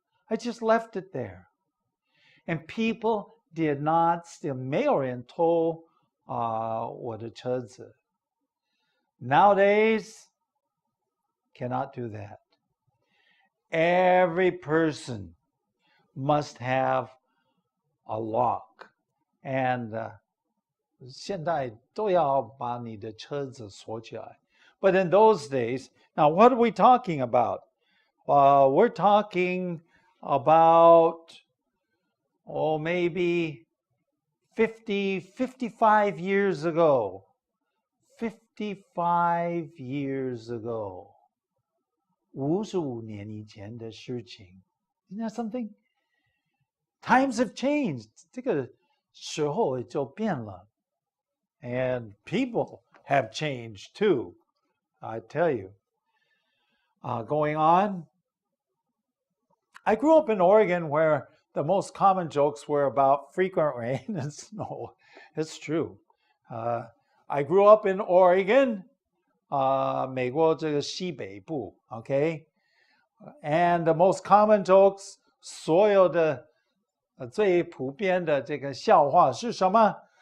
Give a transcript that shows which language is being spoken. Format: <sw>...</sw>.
<en>I just left it there. And people did not steal.</en> <zh>没有人偷我的车子。</zh> <en>Nowadays, cannot do that. Every person must have a lock.</en> <zh>And 现在都要把你的车子锁起来。</zh> <en>But in those days, now what are we talking about? We're talking about, maybe 55 years ago. 55 years ago. 55年以前的事情。 Isn't that something? Times have changed. 这个时候就变了。 And people have changed too. I tell you. Going on. I grew up in Oregon where the most common jokes were about frequent rain and snow. It's true. I grew up in Oregon, 美国这个西北部, okay?</en> <zh>And the most common jokes, 所有的最普遍的这个笑话是什么?</zh>